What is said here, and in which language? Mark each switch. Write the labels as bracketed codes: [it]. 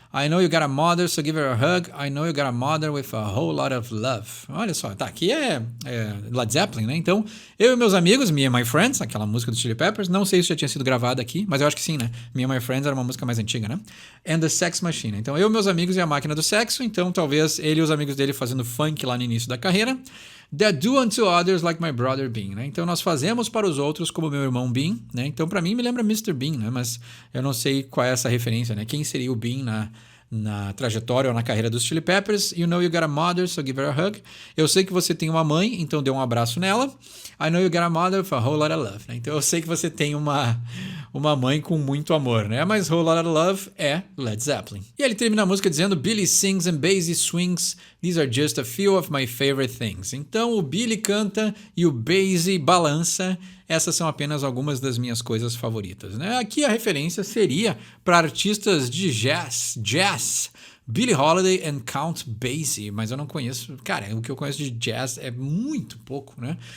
[en] I know you got a mother, so give her a hug. I know you got a mother with a whole lot of love. [pt] Olha só, tá, aqui é Led Zeppelin, né? Então, eu e meus amigos, Me and My Friends, aquela música do Chili Peppers, não sei se já tinha sido gravada aqui, mas eu acho que sim, né? Me and My Friends era uma música mais antiga, né? And the Sex Machine. Então, eu, meus amigos e a máquina do sexo, então talvez ele e os amigos dele fazendo funk lá no início da carreira. [en] That do unto others like my brother Bean, né? [pt] Então nós fazemos para os outros como meu irmão Bean, né? Então para mim me lembra Mr. Bean, né? Mas eu não sei qual é essa referência, né? Quem seria o Bean na trajetória ou na carreira dos Chili Peppers? [en] You know you got a mother, so give her a hug. [pt] Eu sei que você tem uma mãe, então dê um abraço nela. [en] I know you got a mother with a whole lot of love, né? [pt] Então eu sei que você tem uma mãe com muito amor, né? Mas [en] whole lot of love [pt] é Led Zeppelin. E ele termina a música dizendo [en] Billy sings and Basie swings, these are just a few of my favorite things. [pt] Então o Billy canta e o Basie balança. Essas são apenas algumas das minhas coisas favoritas, né? Aqui a referência seria para artistas de jazz, Billie Holiday and Count Basie, mas eu não conheço, cara, o que eu conheço de jazz é muito pouco, né?